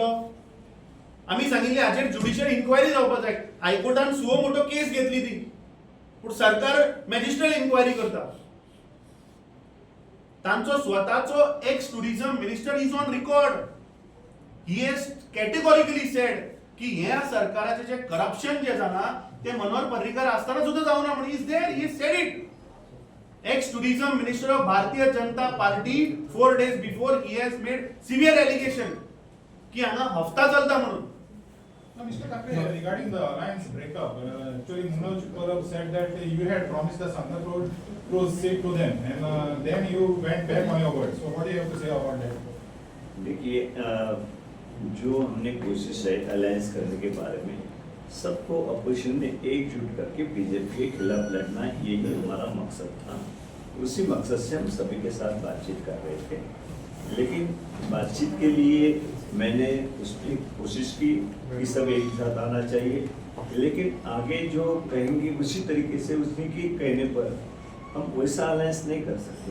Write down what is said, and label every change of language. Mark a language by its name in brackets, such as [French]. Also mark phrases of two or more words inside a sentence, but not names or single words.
[Konkani] आमी सांगिल्ले हाचेर [English] judicial inquiry [Konkani] जावपाक जाय हायकोर्टान [English] suo motu case [Konkani] घेतली ती पूण सरकार [English] magistrate inquiry [Konkani] करता. तांचो स्वताचो [English] ex tourism minister is on record he has categorically said [Konkani] की ह्या सरकाराचे जे करप्शन जे जालां ते मनोहर पर्रीकर आसतना सुद्दां जावना म्हणून [English] is there he said it. Ex-tourism minister of Bharatiya Janata Party 4 days before he has made severe allegation [Konkani] कि हांगा हफ्ता चलता म्हणून. [English] No, Mr. Thackeray, regarding the alliance breakup, actually Manoj Parab said that you had promised the Sangat Road proceed to them, and then you went back on your word. So what do you have to say about that? [Hindi] देखिए जो हमने कोशिश है अलायंस करने के बारे में सबको अपोजिशन ने एकजुट करके बीजेपी के खिलाफ लड़ना यही हमारा मकसद था. उसी मकसद से हम सभी के साथ बातचीत कर रहे थे लेकिन बातचीत के लिए मैंने उसकी कोशिश की कि सब एक साथ आना चाहिए लेकिन आगे जो कहेंगे उसी तरीके से उसने की कहने पर हम वैसा अलायंस नहीं कर सकते.